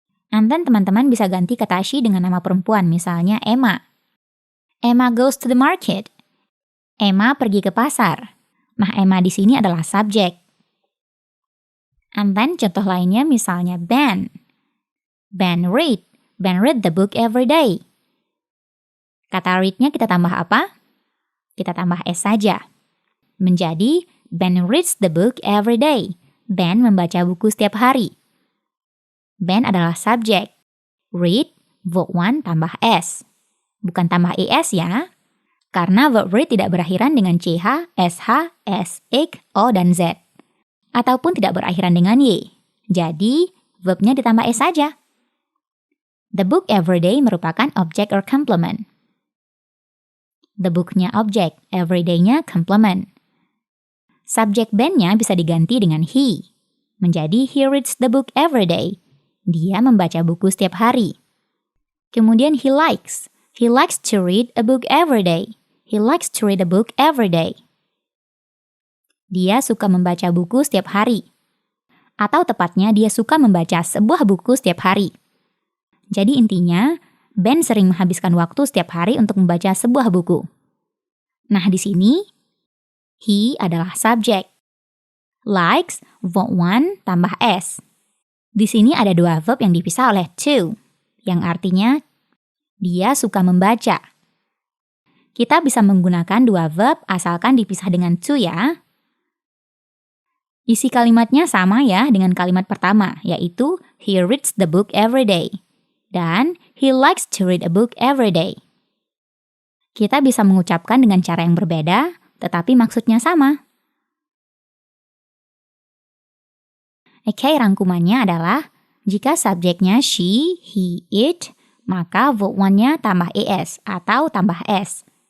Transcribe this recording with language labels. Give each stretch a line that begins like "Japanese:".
English: And then
Indonesian: teman-teman bisa ganti kata she dengan nama perempuan, misalnya Emma.
English: Emma goes to the market.
Indonesian: Emma pergi ke pasar. Nah, Emma di sini adalah subjek.
English: And then
Indonesian: contoh lainnya misalnya Ben.
English: Ben read. Ben read the book every day.
Indonesian: Kata read-nya kita tambah apa? Kita tambah s saja. Menjadi
English: Ben reads the book every day.
Indonesian: Ben membaca buku setiap hari. Ben adalah subjek. Read, verb 1 tambah s. Bukan tambah es ya. Karena verb read tidak berakhiran dengan ch, sh, s, x, o, dan z. Ataupun tidak berakhiran dengan y. Jadi, verbnya ditambah s saja.
English: The book every day
Indonesian: merupakan objek or complement. The book-nya objek, everyday-nya complement. Subjek Ben-nya bisa diganti dengan he.
English: Menjadi he reads the book every day.
Indonesian: Dia membaca buku setiap hari.
English: Kemudian he likes. He likes to read a book every day. He likes to read a book every day.
Indonesian: Dia suka membaca buku setiap hari. Atau tepatnya dia suka membaca sebuah buku setiap hari. Jadi intinya, Ben sering menghabiskan waktu setiap hari untuk membaca sebuah buku. Nah, di sini, he adalah subjek. Likes, verb 1 tambah s. Di sini ada dua verb yang dipisah oleh to, yang artinya dia suka membaca. Kita bisa menggunakan dua verb asalkan dipisah dengan to ya. Isi kalimatnya sama ya dengan kalimat pertama, yaitu
English: he reads the book every day. Dan he likes to read a book every day.
Indonesian: Kita bisa mengucapkan dengan cara yang berbeda, tetapi maksudnya sama. Oke, rangkumannya adalah jika subjeknya she, he, it, maka verb 1-nya tambah es atau tambah s.